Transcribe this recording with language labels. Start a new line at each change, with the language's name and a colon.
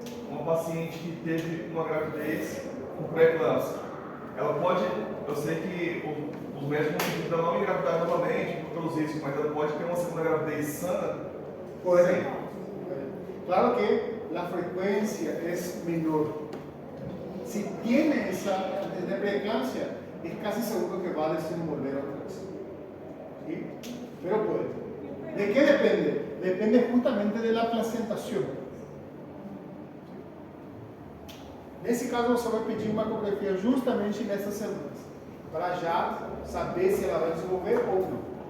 Portuguese: Uma paciente que teve uma gravidez com pré-eclâmpsia, ela pode, eu sei que os médicos vão pedir para não engravidar novamente pelos riscos, mas ela pode ter uma segunda gravidez sana?
Spanish: Puede. Claro que la frecuencia es menor. Si tiene esa de preeclampsia, es casi seguro que va a desenvolver otra vez, ¿sí? Pero puede. ¿De qué depende? Depende justamente de la placentación.
Portuguese: Nesse caso, você vai pedir uma ecografia justamente nessas semanas, para já saber se ela vai desenvolver ou não.